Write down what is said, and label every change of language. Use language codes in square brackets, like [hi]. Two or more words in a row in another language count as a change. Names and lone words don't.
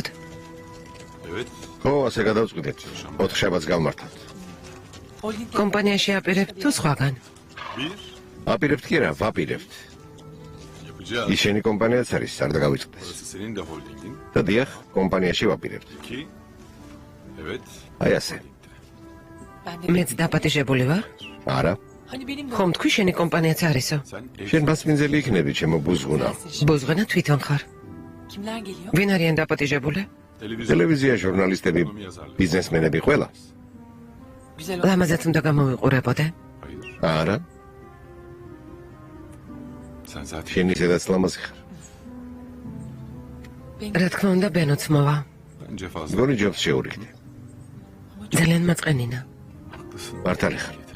[ka] ხო, ასე გადავწყვიტეთ. 4 შაბათს გავმართოთ. კომპანიაში აპირებთ თუ სხვაგან? აპირებთ კი რა, ვაპირებთ. ისინი კომპანიაც არის, არ დაგავიწყდეს. [tr] Senin de holdingin. [ka] და დიახ, კომპანიაში ვაპირებთ. [tr] Ki. Evet. [ka] აი ასე. მეც დაპატიჟებული ვარ? არა, ხომ თქვი შენი კომპანიაც არისო? [tr] Sen [ka] შენ მასპინძელი იქნები, ჩემო ბუზღუნა. ბუზღუნა თვითონ ხარ. [tr] Kimler geliyor? [ka] ვინ არიან დაპატიჟებული? ტელევიზია, ჟურნალისტები, ბიზნესმენები ყველა. ლამაზად უნდა გამოვიყურებოდე. [tr] Hayır. [ka] არა, [tr] Sen zaten [ka] შენ ისედაც ლამაზი ხარ. რა თქმა უნდა, ბენოც მოვა. [tr] bence fazla. [ka] მგონი ჯობს შეურიგდე. ძალიან მაწყენინა. [tr] Haklısın. [ka] მართალი ხარ. [tr] Yeter.